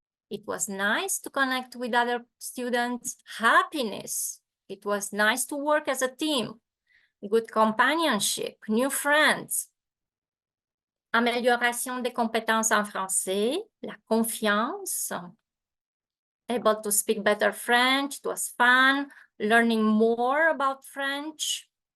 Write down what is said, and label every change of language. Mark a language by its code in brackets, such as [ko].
[en] It was nice to connect with other students. Happiness. It was nice to work as a team. Good companionship, new friends. [fr] Amélioration des compétences en français, la confiance. [en] Able to speak better French. It was fun. Learning more about French.